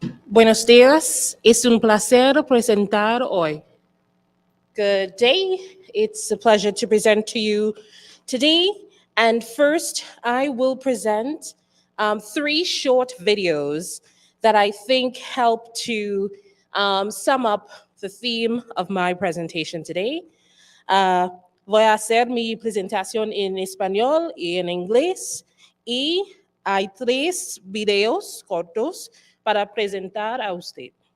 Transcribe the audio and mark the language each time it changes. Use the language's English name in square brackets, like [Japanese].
[Spanish] Buenos días, es un placer presentar hoy. [English] Good day, it's a pleasure to present to you today. And first, I will present 3 short videos that I think help to sum up the theme of my presentation today. [Spanish] Voy a hacer mi presentación en español y en inglés, y hay 3 videos cortos para presentar a usted.